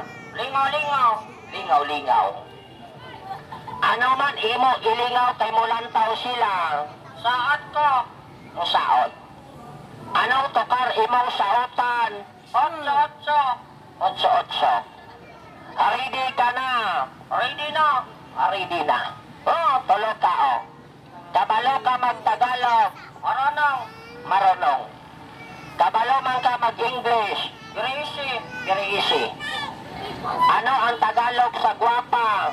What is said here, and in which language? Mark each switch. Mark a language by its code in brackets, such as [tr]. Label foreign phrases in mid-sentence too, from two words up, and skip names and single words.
[ceb] Lingaw-lingaw. Lingaw-lingaw. Ano man imo ilingaw kay mulantaw sila. Saot ko. Saot. Anong tukar imong saotan? Otso-otso. Otso-otso. Ready ka na. Ready na. Ready na. Oh, tulo ka o. Kabalo ka mag-Tagalog. Marunong. [tl] Marunong. [ceb] Kabalo man ka mag-English. [en] Greasy. Greasy. [ceb] Ano ang Tagalog sa gwapa?